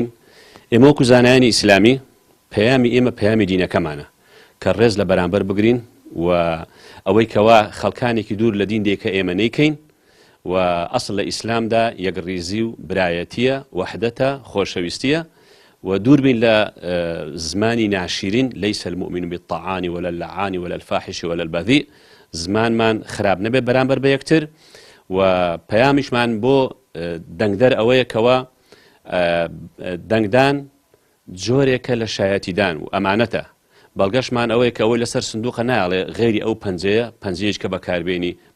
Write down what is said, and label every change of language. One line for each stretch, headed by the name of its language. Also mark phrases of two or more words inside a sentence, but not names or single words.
Central Kurdish: ئێمە وەکو زانایانی ئیسلامی پەیامی ئێمە پەیامی دینەکەمانە کە ڕێز لە بەرامبەر بگرین و ئەوەی کەوا خەڵکانێکی دوور لە دین دێکە ئێمە نەیکەین و ئەسڵ لە ئیسلامدا یەکڕیزی و برایەتیە وەحدەتە خۆشەویستیە و دوور بین لە زمانی ناشیرین
Arabic: لەیس المؤمن بالطعان ولا اللعان ولا الفاحش ولا البذيء
Central Kurdish: زمانمان خراب نەبێ بەرامبەر بە یەکتر و پەیامیشمان بۆ دەنگدەر ئەوەیە کەوا دەنگدان جۆرێکە لە شایەتیدان و ئەمانەتە بەڵگەشمان ئەوەیە کە ئەوەی لەسەر سندوقە ناڵێ غێری ئەو پەنجەیەش کە بەکاربێنی بۆ